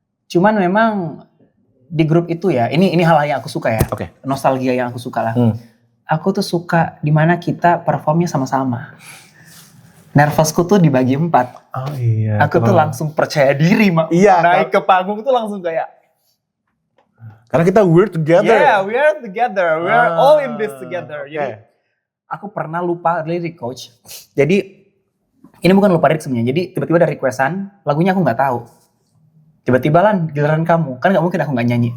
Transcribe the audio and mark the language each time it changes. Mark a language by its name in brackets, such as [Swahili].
[Indonesian] Cuman memang di grup itu ya, ini hal yang aku suka ya. Nostalgia yang aku suka lah. Aku tuh suka dimana kita performnya sama-sama. Nervousku tuh dibagi 4. Oh iya. Aku tuh langsung percaya diri, naik ke panggung tuh langsung kayak. Karena kita [English] we're together. Yeah, we are together. We are all in this together. [Indonesian] Jadi aku pernah lupa lirik, coach. Jadi ini bukan lupa lirik sebenarnya. Jadi tiba-tiba ada requestan, lagunya aku nggak tahu. Tiba-tiba Lan, giliran kamu. Kan nggak mungkin aku nggak nyanyi.